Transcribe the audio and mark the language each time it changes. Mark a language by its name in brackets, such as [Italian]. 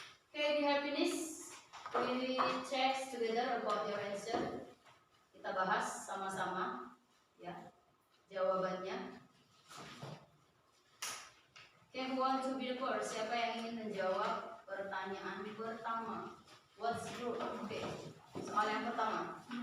[English] Okay, the happiness we check together about your answer. [Indonesian] Kita bahas sama-sama ya jawabannya. [English] Okay, who want to be the first? [Indonesian] Siapa yang ingin menjawab pertanyaan pertama? [English] What's group? [Indonesian] Okay, soal yang pertama.